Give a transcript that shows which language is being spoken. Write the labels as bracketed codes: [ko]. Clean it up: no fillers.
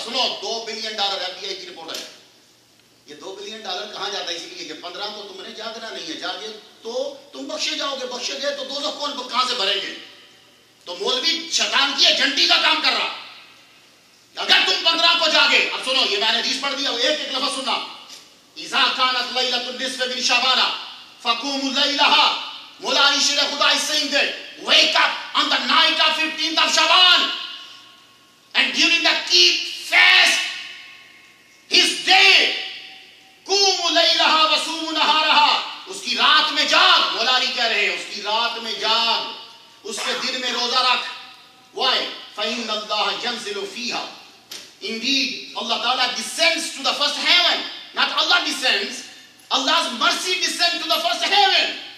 [ur] سنو، $2 billion FBI کی report ہے. یہ $2 بلین کہاں جاتا ہے؟ اسی لیے کہ 15 کو تم نے جاگنا نہیں ہے. جاگے تو تم بخشے جاؤ گے، بخشے گئے تو دوزخ کہاں سے بھریں گے؟ تو مولوی شیطان کی ایجنٹی کا کام کر رہا. اگر تم 15 کو جاگے، اب سنو، یہ میں نے حدیث پڑھ دیا، ایک لفظ سننا. [ar] اذا كانت ليله النصف من شعبان فقوموا ليلها. [en] مولا علی شیر خدا is saying that wake up on the night of 15th of Shaban and during the keep fast his day. [ar] قوموا ليلها وصوموا نهارها. [ur] اس کی رات میں جاگ. مولا علی کہہ رہے ہیں اس کی رات میں جاگ، اس کے دن میں روزہ رکھ. [en] Why? [ar] فإن الله ينزل فيها. [en] Indeed, Allah Ta'ala descends to the first heaven. Not Allah descends, Allah's mercy descends to the first heaven.